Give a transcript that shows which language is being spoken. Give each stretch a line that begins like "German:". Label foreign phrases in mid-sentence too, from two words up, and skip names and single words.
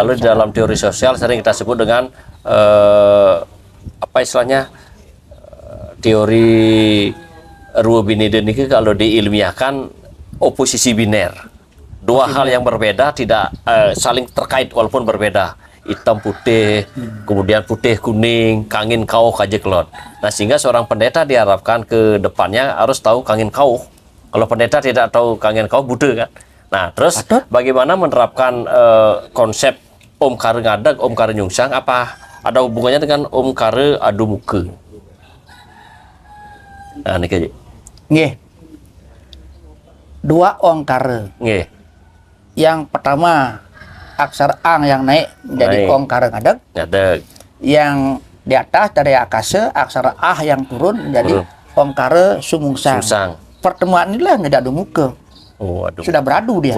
Indonesian: Kalau dalam teori sosial sering kita sebut dengan apa istilahnya teori Ruwa Binida ini kalau diilmiahkan oposisi biner. Dua hal yang berbeda tidak saling terkait walaupun berbeda. Hitam putih, kemudian putih kuning,
Balinese: kangin kauh kajeklot.
Indonesian: Nah sehingga seorang pendeta diharapkan ke depannya harus tahu
Balinese: kangin kauh.
Indonesian: Kalau pendeta tidak tahu
Balinese: kangin kauh
Indonesian: buta kan. Nah terus bagaimana menerapkan konsep Om Kare Ngadag, Om Kare Nyungsang, apa ada hubungannya dengan Om Kare Adu Muka? Nah ini kayak nggih. Dua Om Kare. Nggih. Yang pertama aksara ang yang naik menjadi Om Kare Ngadag. Yang di atas dari Akasa aksara ah yang turun menjadi Om Kare Sumungsang. Pertemuan inilah nggak ada muka. Sudah beradu dia.